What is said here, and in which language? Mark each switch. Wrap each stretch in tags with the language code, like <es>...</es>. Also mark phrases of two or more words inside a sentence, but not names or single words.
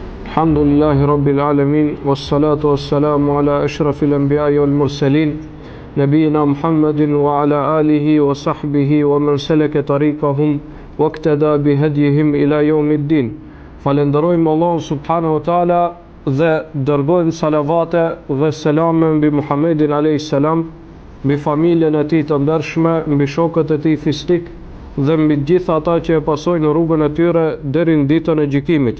<ar>الحمد لله رب العالمين والصلاة والسلام على أشرف الأنبياء والمرسلين نبينا محمد وعلى آله وصحبه ومن سلك طريقهم واقتدى بهديهم إلى يوم الدين.</ar> <sq>Falenderojmë Allahun</sq> <ar>سبحانه وتعالى</ar> <sq>dhe dërgojmë salavate dhe selame mbi Muhammedin</sq> <ar>عليه السلام,</ar> <sq>mbi familjen e tij të ndershme, mbi shokët e tij fisnik dhe mbi të gjithë ata që e pasojnë rrugën e tyre deri në ditën e gjykimit.</sq>